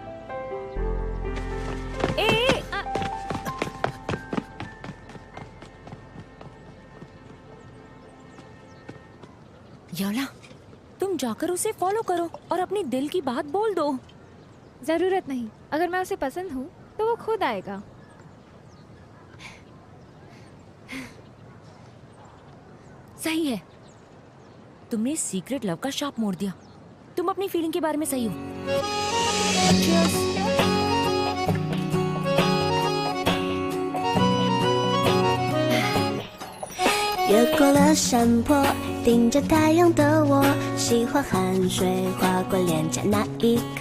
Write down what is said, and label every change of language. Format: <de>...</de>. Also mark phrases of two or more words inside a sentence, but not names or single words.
<hi>याला, तुम जाकर उसे फॉलो करो और अपनी दिल की बात बोल दो। जरूरत नहीं, अगर मैं उसे पसंद हूँ तो वो खुद आएगा। सही है, तुमने</hi> <en>secret love</en> <hi>का शाप मोड़ दिया। तुम अपनी फीलिंग के बारे में सही हो।</hi> <zh>越过了山坡，顶着太阳的我，喜欢汗水划过脸颊那一刻。</zh>